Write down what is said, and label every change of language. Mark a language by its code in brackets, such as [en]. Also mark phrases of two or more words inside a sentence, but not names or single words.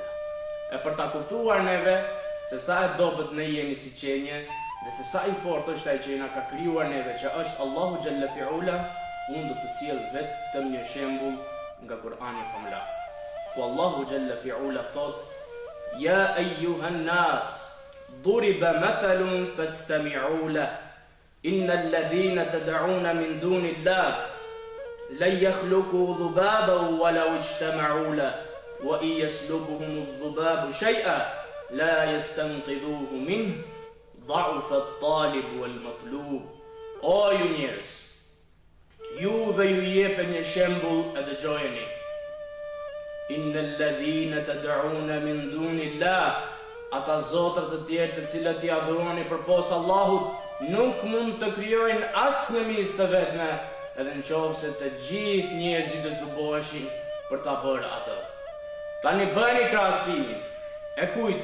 [sq] E për ta kuptuar neve se sa e dobët ne jemi si qenje dhe se sa i fortë është ai që na ka krijuar neve, që është Allahu [ar] جل وعلا, [sq] unë do të sjell vetëm një shembull nga Kur'ani famlar. Ku Allahu [ar] جل وعلا [sq] thot: [ar] "يا أيها الناس ضرب مثل فاستمعوا له. إن الذين تدعون من دون الله لن يخلقوا ذبابا ولو اجتمعوا له وإن يسلبهم الذباب شيئا لا يستنقذوه منه ضعف الطالب والمطلوب." [sq] O ju njerëz, juve ju jepe një shembull e dëgjojeni. [ar] إن الذين تدعون من دون الله, [sq] ata zotrat të tjerë të cilët i adhuroni përpos Allahut, nuk mund të krijojnë asnjë mis të vetme, edhe nëse të gjithë njerëzit do të bëheshin për ta bërë atë. Tani bëni krahasimin e kujt?